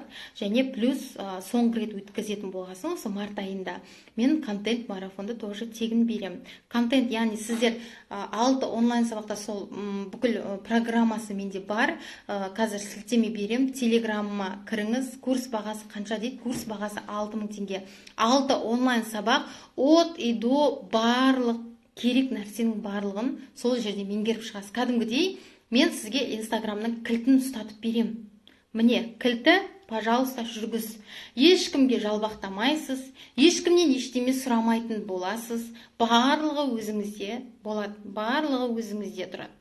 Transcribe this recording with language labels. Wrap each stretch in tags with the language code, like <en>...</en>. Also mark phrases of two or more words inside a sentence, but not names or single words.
<kk>Және плюс соңғы рет өткізетін болғасын осы март айында мен контент марафонды тоже тегін берем. Контент, яғни сіздер 6 онлайн сабақта сол бүкіл программасы менде бар. Қазір сілтеме берем. Телеграмма кіріңіз. Курс бағасы қанша дейді? Курс бағасы 6000 теңге. 6 онлайн сабақ</kk> <ru>от и до</ru> <kk>барлық керек нәрсенің барлығын сол жерде меңгеріп шығасыз. Кәдімгідей мен сізге Инстаграмның кілтін ұстатып берем. Міне, кілті, пожалуйста, жүргіз. Ешкімге жалбақтамайсыз, ешкімнен ештеме сұрамайтын боласыз. Барлығы өзіңізде болады, барлығы өзіңізде тұрады.</kk>